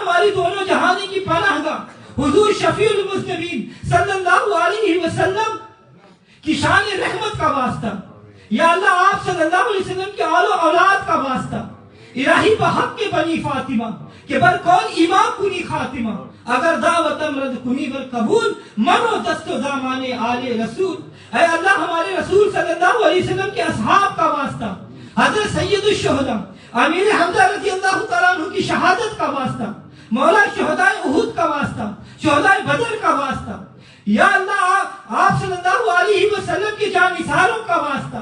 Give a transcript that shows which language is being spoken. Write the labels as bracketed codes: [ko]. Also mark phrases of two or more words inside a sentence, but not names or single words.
[ur] ہماری دونوں جہانی کی پناہ گاہ حضور شفیع المذنبین [ar] صلی اللہ علیہ وسلم [ur] کی شان رحمت کا واسطہ یا اللہ، آپ [ar] صلی اللہ علیہ وسلم [ur] کے آل و اولاد کا واسطہ [fa] الہی بحق کے بنی فاطمہ کہ بر کون ایمان کنی خاتمہ، اگر دعوتم رد کنی بر قبول منو دست و دامان آل رسول [ur] اے اللہ۔ ہمارے رسول [ar] صلی اللہ علیہ وسلم [ur] کے اصحاب کا واسطہ، حضرت سید الشہداء امیر حمزہ [ar] رضی اللہ تعالیٰ عنہ [ur] کی شہادت کا واسطہ مولا، شہداء احد کا واسطہ، شہداء بدر کا واسطہ یا اللہ، آپ [ar] صلی اللہ علیہ وسلم [ur] کے جانثاروں کا واسطہ